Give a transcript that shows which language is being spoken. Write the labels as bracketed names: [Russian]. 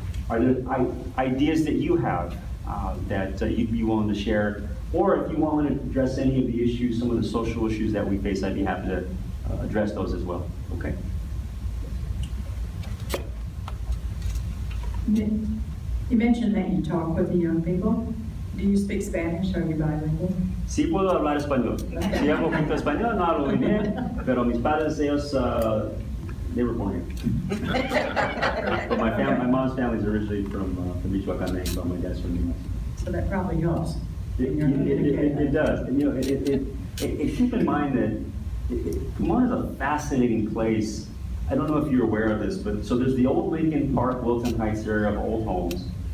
[English] Are there ideas that you have that you'd be willing to share? Or if you want to address any of the issues, some of the social issues that we face, I'd be happy to address those as well. Okay. You mentioned that you talk with the young people. Do you speak Spanish? Are you bilingual? [Spanish] Sí puedo hablar español. Sí hablo un poquito español, no hablo muy bien, pero mis padres, ellos, [English] they were born here. But my mom's family is originally from Michoacán, Mexico. My dad's from New Mexico. So that probably helps. It does. And, you know, keep in mind that Pomona is a fascinating place. I don't know if you're aware of this, but so there's the old Lincoln Park, Wilton Heights area of old homes.